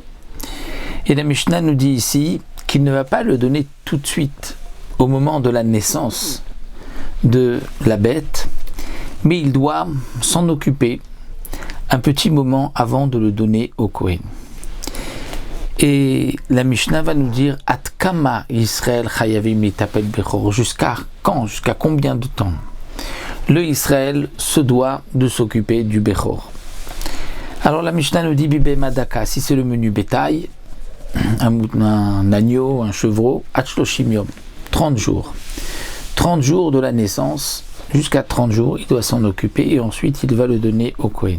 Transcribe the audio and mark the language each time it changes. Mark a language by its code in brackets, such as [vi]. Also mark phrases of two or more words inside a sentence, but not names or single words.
[fr] Et la Mishnah nous dit ici qu'il ne va pas le donner tout de suite au moment de la naissance de la bête, mais il doit s'en occuper un petit moment avant de le donner au Kohen. Et la Mishnah va nous dire [he] עד כמה ישראל חייבים לטפל בבכור, [fr] jusqu'à quand, jusqu'à combien de temps le Israël se doit de s'occuper du bechor. Alors la Mishnah nous dit [he] בבהמה דקה, [fr] si c'est le menu bétail, un agneau, un chevreau, [he] שלושים יום, [fr] 30 jours. 30 jours de la naissance, jusqu'à 30 jours, il doit s'en occuper et ensuite il va le donner au Kohen.